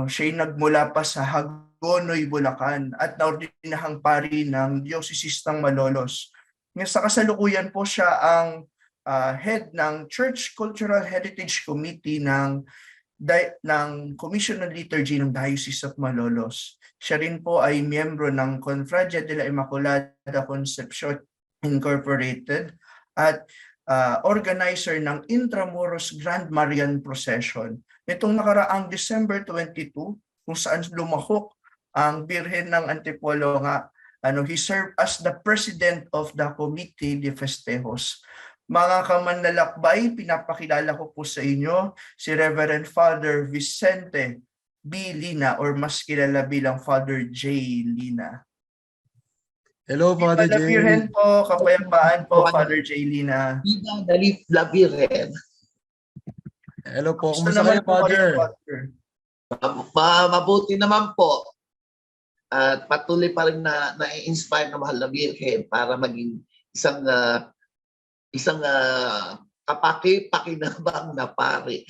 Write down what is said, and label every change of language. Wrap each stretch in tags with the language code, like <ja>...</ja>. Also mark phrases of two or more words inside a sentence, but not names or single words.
<tl>Siya'y nagmula pa sa Hagonoy, Bulacan at naordinahang pari ng Diocese ng Malolos. Sa kasalukuyan po siya ang head ng Church Cultural Heritage Committee ng Commission on Liturgy ng Diocese of Malolos. Siya rin po ay miyembro ng Confradia de la Immaculada Concepcion Incorporated at organizer ng Intramuros Grand Marian Procession. Nitong nakaraang December 22, kung saan lumahok ang Birhen ng Antipolo nga,</tl> <en>he served as the president of the Committee de Festejos.</en> <tl>Mga kamanlalakbay, pinapakilala ko po sa inyo si Reverend Father Vicente B. Lina or mas kilala bilang Father J. Lina.</tl> <en>Hello, Father</en> <es>Viva la Jay.</es> <tl>Virgen po, kapayapaan po, Father J. Lina.</tl> <es>Viva la Virgen.</es> <tl>Hello po. Gusto Kumusta naman kayo, po Father? kayo, Father? Mabuti naman po. At patuloy pa rin na-inspire ng mahal na Virgen para maging isang kapaki-pakinabang na pari.</tl>